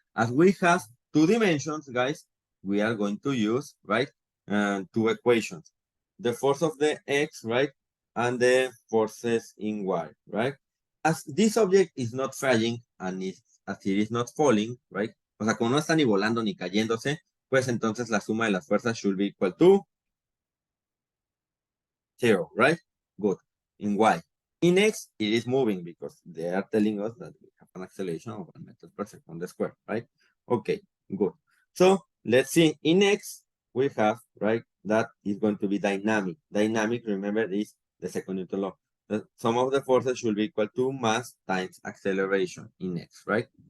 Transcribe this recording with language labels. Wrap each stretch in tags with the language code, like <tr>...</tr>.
<en>As we have 2 dimensions, guys, we are going to use, right, 2 equations. The force of the x, right, and the forces in y, right? As this object is not falling and as it is not falling, right?</en> <es>O sea, como no está ni volando ni cayéndose, pues entonces la suma de las fuerzas</es> <en>should be equal to 0, right? Good. In y. In x, it is moving because they are telling us that we have an acceleration of 1 meter per second squared, right? Okay, good. So let's see. In x, we have, right, that is going to be dynamic. Dynamic, remember, is the second Newton law. The sum of the forces should be equal to mass times acceleration in x, right?</en>